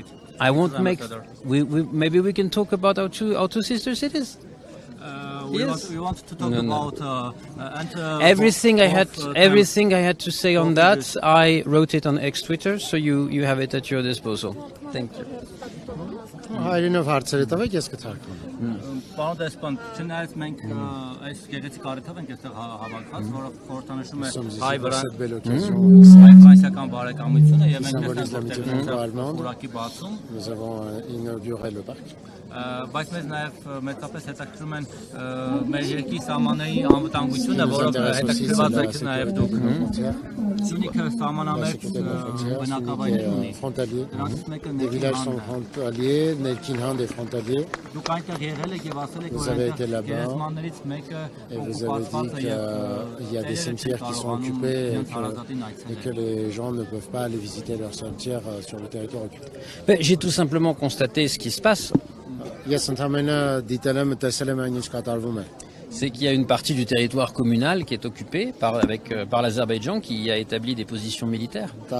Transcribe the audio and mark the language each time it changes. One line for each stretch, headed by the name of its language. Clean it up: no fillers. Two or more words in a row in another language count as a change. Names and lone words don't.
English: I won't make. Maybe we can talk about our two sister cities. We want to talk about everything I had to say on that. I wrote it on X Twitter, so you have it at your disposal. Thank you.
Armenian: Հայրենով հարցերը տվեք, ես կթարգմանեմ։ Պարոն դեսպան, չնայած մենք այս գեղեցիկ առիթով ենք այստեղ հավաքված, որը խորհրդանշում է հայ-ֆրանսիական բարեկամությունը եւ մենք որակի բացում։
French: Nous avons inauguré le parc.
Armenian: Բայց մեզ նաև մեծապես հետաքրքրում են մեր երկրի սահմանների անվտանգությունը, որով հետաքրքրված եք նաև դուք։ Սյունիքը սահմանամերձ բնակավայր ունի։ Դրանցից մեկը
French: Erkinhan est frontalier.
Armenian: Դուք այնտեղ եղել եք եւ ասել եք, որ այնտեղ գերեզմաններից մեկը օկուպացված է եւ
French: il y a des cimetières qui sont occupés et que les gens ne peuvent pas aller visiter leurs cimetières sur le territoire occupé. J'ai tout simplement constaté ce qui se passe. C'est qu'il y a une partie du territoire communal qui est occupée par l'Azerbaïdjan qui a établi des positions militaires.